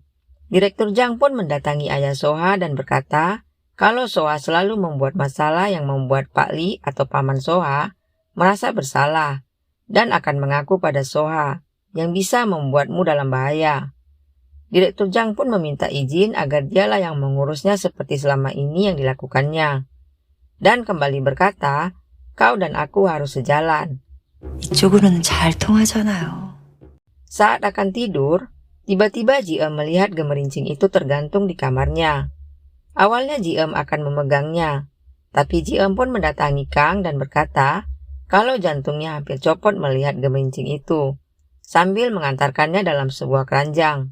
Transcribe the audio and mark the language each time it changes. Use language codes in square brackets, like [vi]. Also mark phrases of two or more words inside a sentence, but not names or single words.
[id] Direktur Jang pun mendatangi ayah Soha dan berkata, kalau Soha selalu membuat masalah yang membuat Pak Lee atau paman Soha merasa bersalah dan akan mengaku pada Soha yang bisa membuatmu dalam bahaya. Direktur Jang pun meminta izin agar dialah yang mengurusnya seperti selama ini yang dilakukannya. Dan kembali berkata, kau dan aku harus sejalan. [ko] 이쪽으로는 잘 통하잖아요. [id] Saat akan tidur, tiba-tiba Ji-eum melihat gemerincing itu tergantung di kamarnya. Awalnya Ji-eum akan memegangnya, tapi Ji-eum pun mendatangi Kang dan berkata kalau jantungnya hampir copot melihat gemerincing itu, sambil mengantarkannya dalam sebuah keranjang.